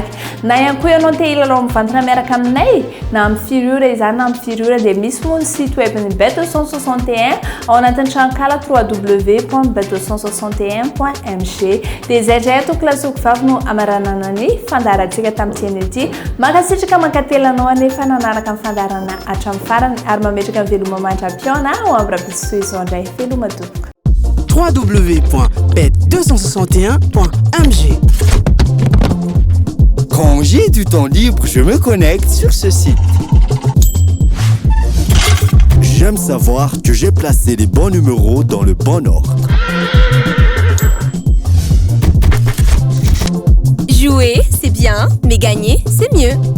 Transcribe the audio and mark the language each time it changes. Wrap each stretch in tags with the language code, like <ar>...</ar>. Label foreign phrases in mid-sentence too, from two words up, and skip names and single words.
<mg>Na ihany koa ianao te hilalao mivantana miaraka aminay na amin'ny firiora izany na amin'ny firiora dia misy moa ny</mg> <fr>site web</fr> <mg>ny bet 261 ao anatin'ny trankala www.bet261.mg dia izay indray ato klasoko vavy no amaranana ny fandarantsika tamin'ny teny ity makasitraka mankatelanao anefa nanaraka amin'ny fandarana hatramin'ny farany ary mametraka ny veloma mandra-piona ao amin'ny rapiso izao indray veloma tompoko www.bet261.mg.</mg> <fr>Quand j'ai du temps libre, je me connecte sur ce site. J'aime savoir que j'ai placé les bons numéros dans le bon ordre. Jouer, c'est bien, mais gagner, c'est mieux.</fr>